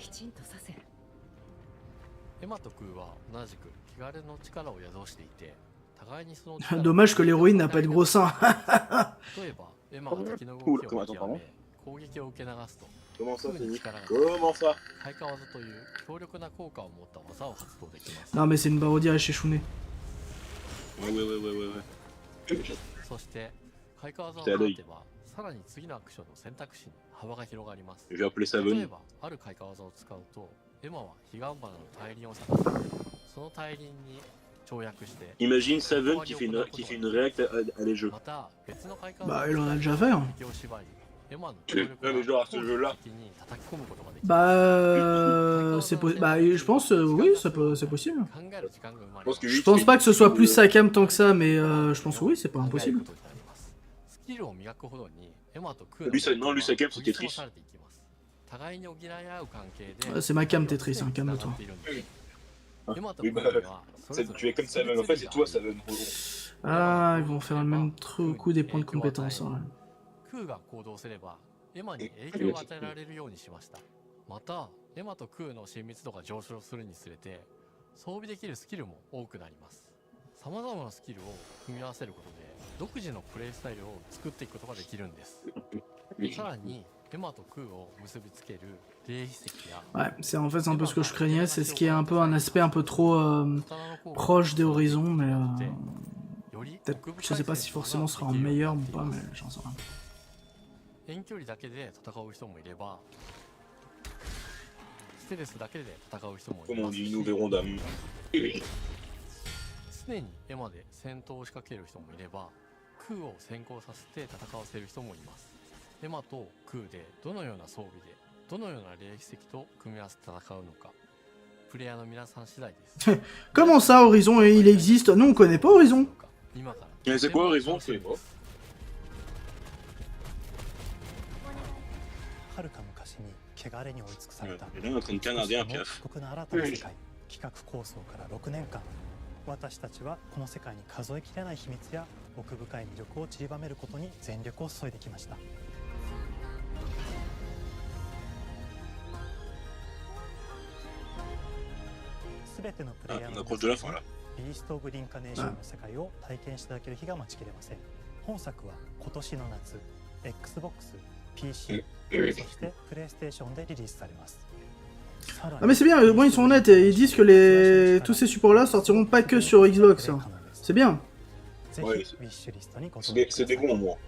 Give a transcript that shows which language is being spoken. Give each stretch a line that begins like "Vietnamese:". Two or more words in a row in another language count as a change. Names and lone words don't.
French: Dommage que l'héroïne n'a pas de gros seins. Cool, comment attends, pardon. Comment ça, Fanny? Comment ça? Non mais c'est une barodière chez Shune. Ouais.
Japanese: 手当たりさらに次のアクションの選択肢に幅が広がります。
French: Je vais appeler Seven.
Japanese: 例えばある開花技を使うと、エマは彼岸花の大輪を探して、その大輪に跳躍して。
French: Imagine Seven qui fait une réact à les jeux.
Japanese: また別の開花
French: Bah il en a déjà fait. Hein. Ouais, mais genre à ce jeu-là. Bah je pense oui, c'est possible. Que Je pense pas que ce soit plus Sakam tant que ça, mais je pense que oui, c'est pas impossible. Lui, Sakam, c'est Tetris. C'est ma cam Tetris, hein, calme-toi. Oui, bah, tu es comme Seven, en fait, c'est toi Seven. Ah, ils vont faire le même coup des points de compétence. Hein.
Japanese: クーが行動すればエマに影響を与えられるようにしました。またエマとクーの親密度が上昇するにつれて装備できるスキルも多くなります。さまざまなスキルを組み合わせることで独自のプレイスタイルを作っていくことができるんです。さらにエマとクーを結びつける霊秘石や
French: Ouais, c'est en fait c'est un peu ce que je craignais, c'est ce qui est un peu un aspect un peu trop proche des horizons, mais peut-être, je sais pas si forcément ce sera en meilleur ou pas, mais j'en sais rien.
Japanese: 遠距離だけで戦う人もいればステレスだけで戦う人もいます。
French: Comme on dit, nous verrons d'âme.
Japanese: 常にエマで戦闘を仕掛ける人もいればクーを先行させて戦わせる人もいます。エマとクーでどのような装備でどのような霊秘石と組み合わせて戦うのかプレイヤーの皆さん次第です。
French: Comment ça Horizon il existe? Nous on connaît pas Horizon. Mais c'est quoi Horizon? C'est pas.
Japanese: はるか昔に汚れに追い尽くされた
French: Et là, on est en train de canarder un piaf.
Japanese: 過酷な新たな世界企画構想から6年間私たちはこの世界に数えきれない秘密や奥深い魅力を散りばめることに全力を注いできました。すべてのプレイヤーのビースト・オブ・リンカネーションの世界を体験していただける日が待ちきれません。本作は今年の夏 Xbox、PC、そしてプレイステーションでリリースされます。
French: Ah mais c'est bien, bon, ils sont honnêtes et ils disent que tous ces supports là sortiront pas que sur Xbox. Hein. C'est bien. Ouais, c'est des bons mots.